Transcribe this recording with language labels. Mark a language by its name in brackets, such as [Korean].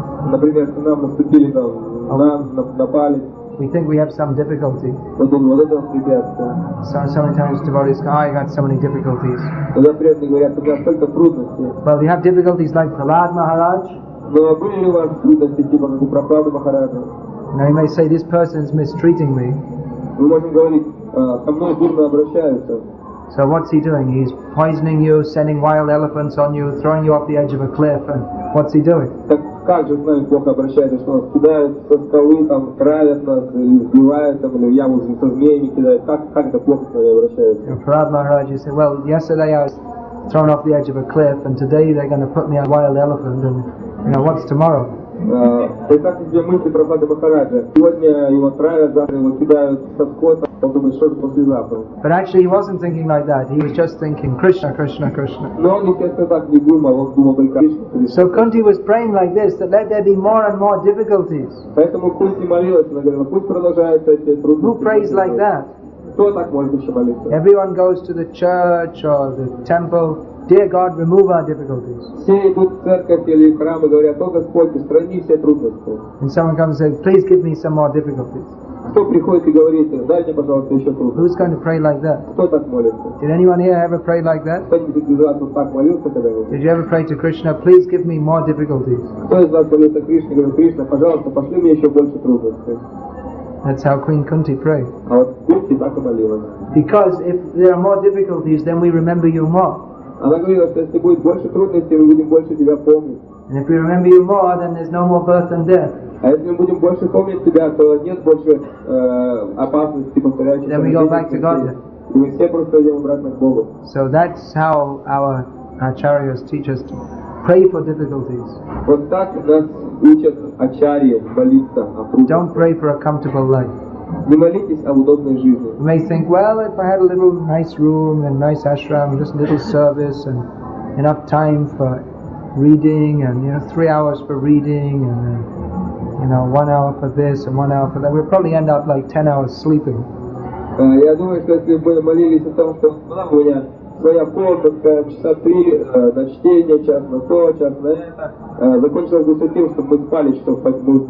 [Russian] Например, что нам наступили на палец. [English] We think we have some difficulty. [Russian] Вот это препятствие. [English] So many times devotees go, I got so many difficulties. [Russian] Когда преданные говорят, у меня столько трудностей. [English] Well, we have difficulties like Prahlad Maharaj. [Russian] Но были ли у вас трудности типа как у Прабхупады Махараджа? [English] Now you may say, this person is mistreating me. [Russian] Мы можем говорить, ко мной дурно обращаются. [English] So what's he doing? He's poisoning you, sending wild elephants on you, throwing you off the edge of a cliff, and what's he doing? [Russian] Так как же с нами плохо обращаются, что нас кидают со скалы, там, травят нас, или сбивают, там, или в яму со змеями кидают? Как это плохо с нами обращаются? [English] Prahlad Maharaj, you say, well, yesterday I was thrown off the edge of a cliff, and today they're going to put me on a wild elephant, and, you know, what's tomorrow? [Russian] Представьте себе мысли Прабхупады Махараджа. Сегодня его травят, завтра его кидают со скота, он думает, что же послезавтра. [English] But actually he wasn't thinking like that, he was just thinking, Krishna, Krishna, Krishna. [Russian] Но он, естественно, так не думал, он думал только Кришна, Кришна. [English] So Kunti was praying like this, that let there be more and more difficulties. [Russian] Поэтому Кунти молилась, она говорила, пусть продолжаются эти трудности. [English] Who prays like that? [Russian] Кто так может еще молиться? [English] Everyone goes to the church or the temple, dear God, remove our difficulties. [Russian] Все идут в церковь или в храм и говорят, о Господь, устрани все трудности. [English] And someone comes and says, please give me some more difficulties. [Russian] Кто приходит и говорит, дай мне, пожалуйста, еще трудности? [English] Who's going to pray like that? [Russian] Кто так молится? [English] Did anyone here ever pray like that? [Russian] Кто-нибудь из вас вот так молился когда-нибудь? [English] Did you ever pray to Krishna, please give me more difficulties? [Russian] Кто из вас молился Кришне и говорит, Кришна, пожалуйста, пошли мне еще больше трудностей? [English] That's how Queen Kunti prayed. [Russian] А вот Кунти так и молилась. [English] Because if there are more difficulties, then we remember you more. [Russian] Она говорила, что если будет больше трудностей, мы будем больше тебя помнить. [English] And if we remember you more, then there's no more birth and death. [Russian] А если мы будем больше помнить себя, то нет больше опасности повторяющихся. [English] Then we go back to God. [Russian] И мы все просто идем обратно к Богу. [English] So that's how our acharyas teach us to pray for difficulties. [Russian] Вот так нас учат ачарьи молиться о трудностях. [English] Don't pray for a comfortable life. [Russian] Не молитесь о удобной жизни. [English] You may think, well, if I had a little nice room and nice ashram, just a little service and enough time for reading, and 3 hours for reading, and 1 hour for this and 1 hour for that, we'll probably end up like 10 hours sleeping. [Russian] Я думаю, что если бы мы молились о том, что у меня своя комнатка, часа 3 на чтение, час на то, час на это, закончилось бы тем, что мы спали часов по 10.